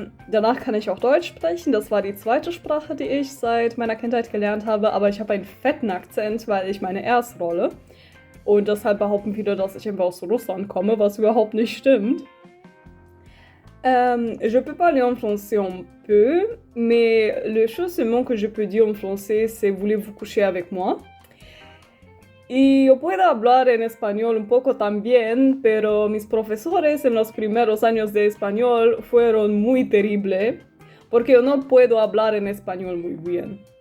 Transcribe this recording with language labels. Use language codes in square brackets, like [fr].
[de] Danach kann ich auch Deutsch sprechen. Das war die zweite Sprache, die ich seit meiner Kindheit gelernt habe. Aber ich habe einen fetten Akzent, weil ich meine Erstrolle. Und deshalb behaupten viele, dass ich einfach aus Russland komme, was überhaupt nicht stimmt. [fr] Je peux parler en français un peu, mais le chose seulement que je peux dire en français, c'est voulez-vous coucher avec moi? [es] Y yo puedo hablar en español un poco también, pero mis profesores en los primeros años de español fueron muy terribles, porque yo no puedo hablar en español muy bien.